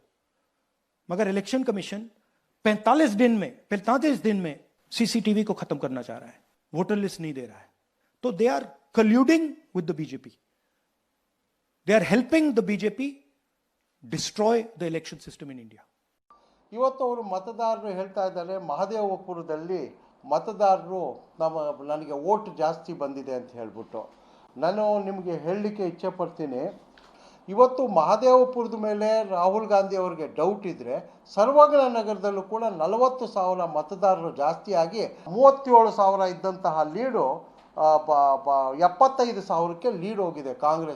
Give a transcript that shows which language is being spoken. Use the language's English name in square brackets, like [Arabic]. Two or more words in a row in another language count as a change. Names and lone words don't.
[Hindi] मगर इलेक्शन कमीशन 45 दिन में CCTV को खत्म करना चाह रहा है, वोटर लिस्ट नहीं दे रहा है. [English] तो they are colluding with the BJP, they are helping the BJP destroy the election system in India. [Kannada] ಇವತ್ತು ಅವರು ಮತದಾರರು ಹೇಳ್ತಾ ಇದ್ದಾರೆ, ಮಹದೇವಪುರದಲ್ಲಿ ಮತದಾರರು ನನಗೆ ವೋಟ್ ಜಾಸ್ತಿ ಬಂದಿದೆ ಅಂತ ಹೇಳ್ಬಿಟ್ಟು. ನಾನು ನಿಮಗೆ ಹೇಳಲಿಕ್ಕೆ ಇಚ್ಛೆ ಪಡ್ತೀನಿ, ಇವತ್ತು ಮಹದೇವಪುರದ ಮೇಲೆ ರಾಹುಲ್ ಗಾಂಧಿ ಅವರಿಗೆ ಡೌಟ್ ಇದ್ದರೆ ಸರ್ವಜ್ಞ ನಗರದಲ್ಲೂ ಕೂಡ 40,000 ಮತದಾರರು ಜಾಸ್ತಿಯಾಗಿ 37,000 ಇದ್ದಂತಹ ಲೀಡು 75,000ಕ್ಕೆ ಲೀಡ್ ಹೋಗಿದೆ ಕಾಂಗ್ರೆಸ್.